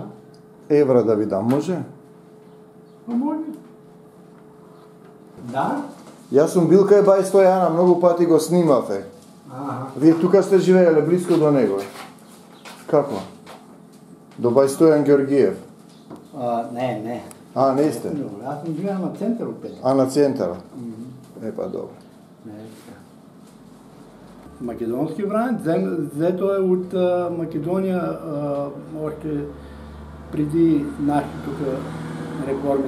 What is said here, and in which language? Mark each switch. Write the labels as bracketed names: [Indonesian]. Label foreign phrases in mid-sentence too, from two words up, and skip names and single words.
[Macedonian] Евра да ви дам, може? Може. Да. Јас сум бил кај бај Стојана, многу пати го снимаве. Вие тука сте живееле близко до него. Како? До бај Стојан Георгиев. Не, не. Не сте? [Bulgarian] Аз съм живеел на център опет. На центъра? Добро. Не, така. Македонски вариант, взето е от Македония още преди нашите тук реформи.